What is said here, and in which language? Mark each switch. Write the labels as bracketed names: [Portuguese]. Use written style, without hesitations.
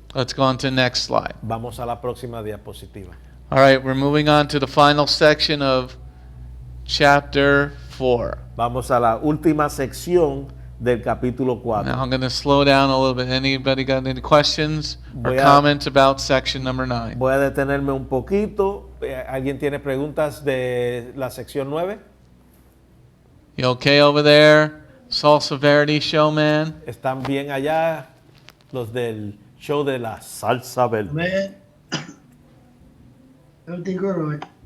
[English] Let's go on to the next slide. [Spanish] Vamos a la próxima diapositiva. [English] All right, we're moving on to the final section of chapter 4. [Spanish] Vamos a la última sección del capítulo 4. [English] Now I'm going to slow down a little bit. Anybody got any questions or [Spanish] Voy a- [English] comments about section number 9? [Spanish] Voy a detenerme un poquito. ¿Alguien tiene preguntas de la sección 9? [English] You okay over there? Salsa Verde show, man? [Spanish] ¿Están bien allá los del show de la salsa verde? [English] Man, everything good, right?